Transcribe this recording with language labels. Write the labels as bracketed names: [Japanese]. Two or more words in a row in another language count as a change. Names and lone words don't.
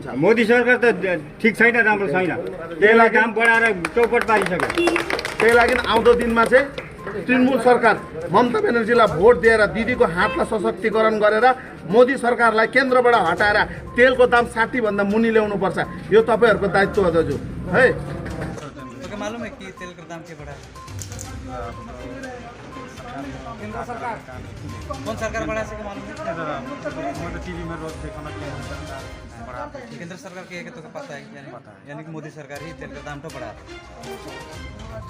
[Nepali] मोदी सरकार त ठिक छैन, राम्रो छैन। तेलको दाम बढाएर चौपट पारिसक्यो। त्यही लागि आउँदो दिनमा चाहिँ तृणमूल सरकार ममता ब्यानर्जीलाई भोट दिएर दिदीको हातलाई सशक्तिकरण गरेर मोदी सरकारलाई केन्द्रबाट हटाएर तेलको दाम 60 भन्दा मुनि ल्याउनुपर्छ। यो तपाईँहरूको दायित्व हो दाजु है। [Hindi] मालूम है कि तेल का दाम क्यों बढ़ा है? केंद्र सरकार कौन सरकार बढ़ा सके मालूम है? टीवी में रोज देखा केंद्र सरकार के तो पता है, यानी कि मोदी सरकार ही तेल का दाम तो बढ़ा है।